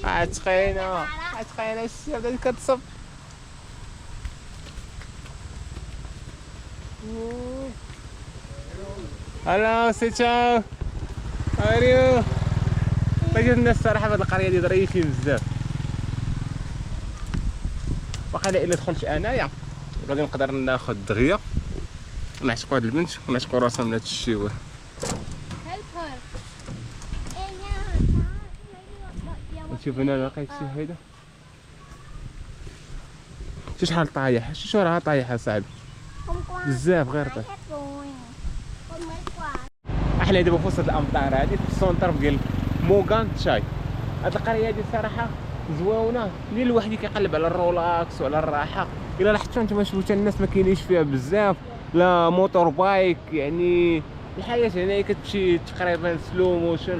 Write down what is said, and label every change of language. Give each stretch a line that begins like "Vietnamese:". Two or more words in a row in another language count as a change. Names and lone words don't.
Arabic: عتقينا الشيوه بدات كتصب. هلا سي تشاو هاو بغيت الناس الصراحه في هاد القريه دي ظريفين بزاف. واقيلا الا دخلت انايا غادي نقدر ناخذ دغيا ونعشقوا هاد البنت ونعشقوا راسنا من هاد الشيوه.
English: Help her.
Arabic: نشوف هنا لقيت شي حيده. شحال طايح شو راه طايح اصاحبي بزاف غير طايح.
Vietnamese: Hết rồi. Con mấy quả.
Arabic: احنا دابا في وسط الامطار هادي في السونتر ديال موغان تشاي. هاد القريه هادي صراحه زويونه اللي الواحد كيقلب على الرولاكس وعلى الراحه. الا لاحظتوا نتوما شفتوا الناس ما كاينينش فيها بزاف لا
English: motor bike,
Arabic: يعني الحياه هنا كتمشي تقريبا
English: slow motion.